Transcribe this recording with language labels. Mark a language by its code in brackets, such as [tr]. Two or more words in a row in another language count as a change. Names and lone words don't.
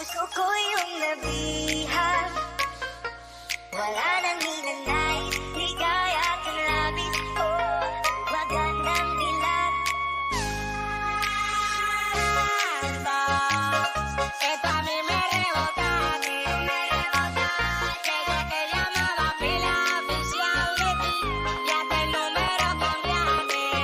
[tl] ko yung nabihan. Wala nang ninanais, ligaya kang labis. Oh, magandang dilag. [es] Esto a mí me rebota, desde que llamaba pila oficial de ti, ya que el número cambiaste.